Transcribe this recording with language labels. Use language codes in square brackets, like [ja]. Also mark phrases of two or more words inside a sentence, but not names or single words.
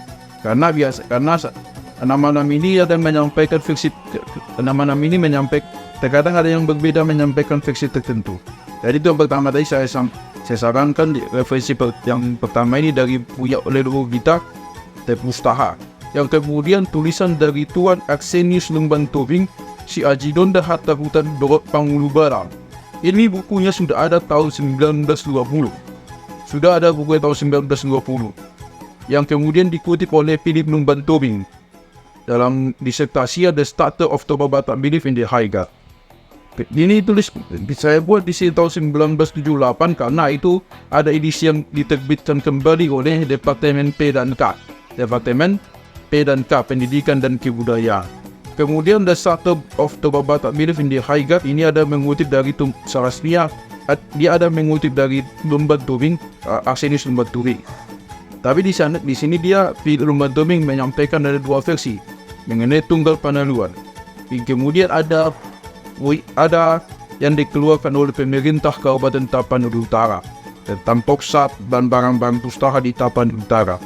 [id] Karena nama-nama ini ada menyampaikan versi, nama-nama ini terkadang ada yang berbeda menyampaikan versi tertentu. Jadi itu yang pertama tadi saya sarankan di referensi yang pertama ini dari punya leluhur kita, Tepustaha. Yang kemudian tulisan dari Tuan Aksenius Lembang Tobing, Si Aji Donda Hatta Hutan Dorot Pangulu Barang. Ini bukunya sudah ada tahun 1920. Sudah ada buku tahun 1920. Yang kemudian dikutip oleh Philip Lembang Tobing dalam disertasi The Starter of Toba Batak Belief in the Haiga. Ini saya buat di sini tahun 1978 karena itu ada edisi yang diterbitkan kembali oleh Departemen P dan K, Pendidikan dan Kebudayaan. Kemudian The Startup of Toba Batak Belief in the High God, ini ada mengutip dari Sarasnia, dia ada mengutip dari Lumban Tubing, Arsenius Lumban Tubing. Tapi di sini dia Lumban Tubing menyampaikan ada dua versi mengenai tunggal panaluan. Kemudian ada yang dikeluarkan oleh pemerintah Kabupaten Tapanuli Utara tentang poksat dan barang-barang pustaka di Tapanuli Utara.